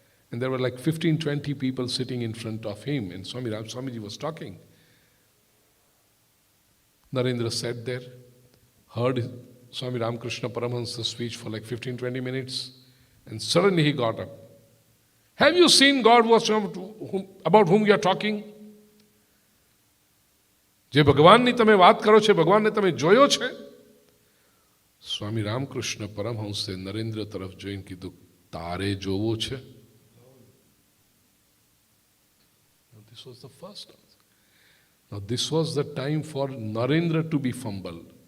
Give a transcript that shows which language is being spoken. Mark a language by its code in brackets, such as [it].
[en] And there were like 15, 20 people sitting in front of him, and Swamiji was talking. Narendra sat there, heard Swami Ramakrishna Paramahansa's speech for like 15, 20 minutes, and suddenly he got up. "Have you seen God about whom you are talking? [gu] જે ભગવાનની તમે વાત કરો છો, ભગવાનને તમે જોયો છે?" સ્વામી રામકૃષ્ણ પરમહંસે નરેન્દ્ર તરફ જોઈને કીધું, "તારે જોવો છે?" [en] This was the first answer. Now this was the time for Narendra to be fumbled.